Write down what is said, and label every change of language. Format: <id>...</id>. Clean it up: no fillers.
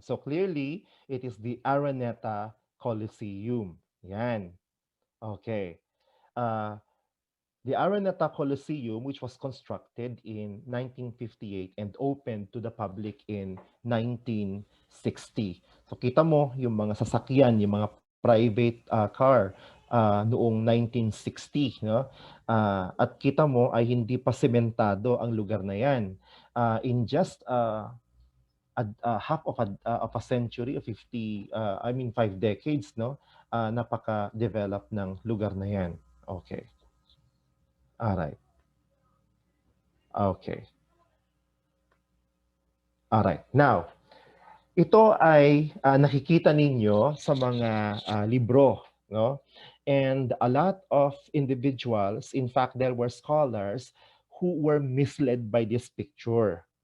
<en>So clearly, it is the Araneta Coliseum. Yan. Okay. Uh, the Araneta Coliseum, which was constructed in 1958 and opened to the public in 1960.</en> <tl>So kita mo yung mga sasakyan, yung mga private car noong 1960. No? At kita mo ay hindi pa sementado ang lugar na yan.</tl> <en>In just half of a century, of 5 decades, no?</en> <tl>Napaka-develop ng lugar na yan.</tl> <en>Okay. Alright. Okay. Alright.</en> <tl>Now, ito ay nakikita ninyo sa mga libro, no?</tl> <en>And a lot of individuals, in fact, there were scholars who were misled by this picture.</en>